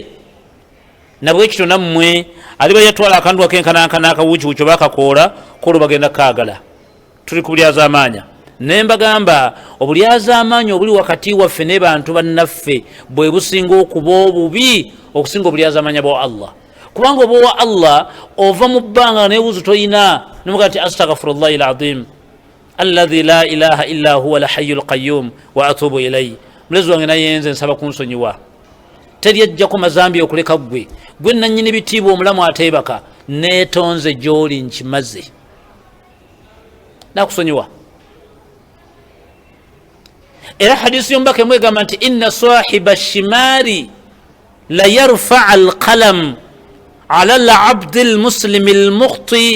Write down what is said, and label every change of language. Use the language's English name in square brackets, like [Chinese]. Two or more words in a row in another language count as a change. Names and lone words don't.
[Ganda] nabwekityo nammwe aliba yatwala akantu akenkanankana akawukiwuki oba akakoola koolwo bagenda kaagala. tuli ku bulyazaamaanya ne mbagamba obulyazaamaanya obuli wakati waffe ne bantu bannaffe bwe businga okuba obubi okusinga obulyazaamaanya bwa Allah. kubanga oba owa Allah ova mu bbanga neewuzu toyina nomuga nti [Arabic] أستغفر الله العظيم الذي لا إله إلا هو الحي القيوم وأتوب إليه. [Ganda] mulezi wange nayenze nsaba kunsonyiwa, teri ajjako mazambi okuleka gwe nanyini bitiibwa omulamu ateebaka neetonze gy'oli nkimaze nakusonyiwa. era hadisi yombaka emu egamba nti [Arabic] إن صاحب الشمال لا يرفع القلم على العبد المسلم المخطئ.